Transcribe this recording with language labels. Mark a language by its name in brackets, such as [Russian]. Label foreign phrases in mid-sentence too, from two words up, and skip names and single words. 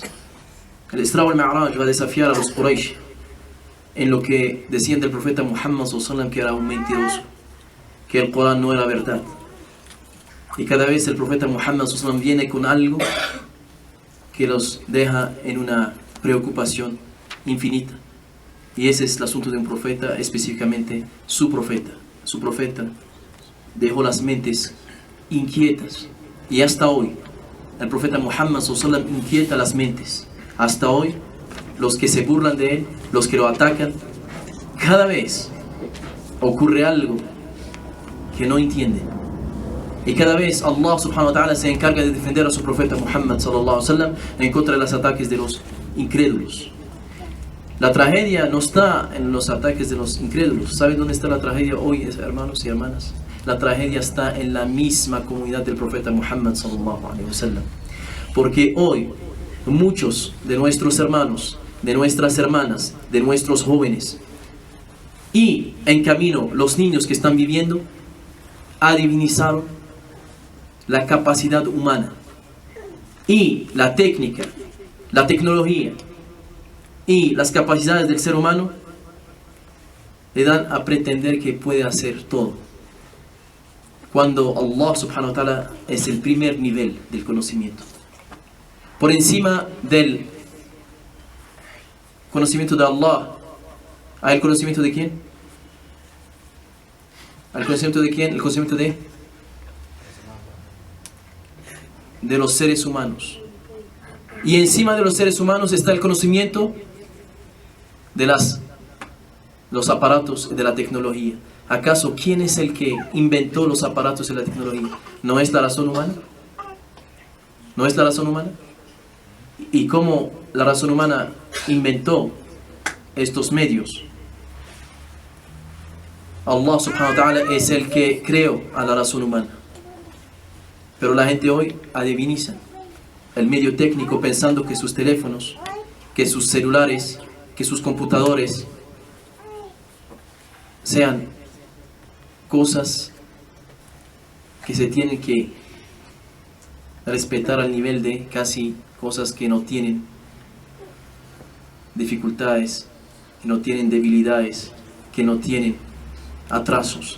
[Spanish] El Isra wal Mi'raj va a desafiar a los Quraysh en lo que decían del profeta Muhammad [Arabic] صلى الله عليه وسلم, [Spanish] que era un mentiroso, que el Corán no era verdad. Y cada vez el profeta Muhammad [Arabic] صلى الله عليه وسلم [Spanish] viene con algo que los deja en una preocupación infinita. Y ese es el asunto de un profeta, específicamente su profeta. Su profeta dejó las mentes inquietas. Y hasta hoy, el profeta Muhammad [Arabic] صلى الله عليه وسلم [Spanish] inquieta las mentes. Hasta hoy, los que se burlan de él, los que lo atacan, cada vez ocurre algo que no entienden. Y cada vez Allah [Arabic] سبحانه وتعالى [Spanish] se encarga de defender a su profeta Muhammad [Arabic] صلى الله عليه وسلم [Spanish] en contra de los ataques de los incrédulos. La tragedia no está en los ataques de los incrédulos. ¿Saben dónde está la tragedia hoy, hermanos y hermanas? La tragedia está en la misma comunidad del profeta Muhammad [Arabic] صلى الله عليه وسلم. [Spanish] Porque hoy muchos de nuestros hermanos, de nuestras hermanas, de nuestros jóvenes y en camino los niños que están viviendo adivinizaron la capacidad humana y la técnica, la tecnología y las capacidades del ser humano. Le dan a pretender que puede hacer todo, cuando Allah [Arabic] سبحانه وتعالى [Spanish] es el primer nivel del conocimiento. Por encima del conocimiento de Allah, ¿hay el conocimiento de quién? ¿El conocimiento de quién? El conocimiento de los seres humanos. Y encima de los seres humanos está el conocimiento de los aparatos de la tecnología. ¿Acaso quién es el que inventó los aparatos de la tecnología? ¿No es la razón humana? ¿No es la razón humana? ¿Y cómo la razón humana inventó estos medios? Allah [Arabic] سبحانه وتعالى [Spanish] es el que creó a la razón humana. Pero la gente hoy adiviniza el medio técnico pensando que sus teléfonos, que sus celulares, que sus computadores sean cosas que se tienen que respetar al nivel de casi cosas que no tienen dificultades, que no tienen debilidades, que no tienen atrasos.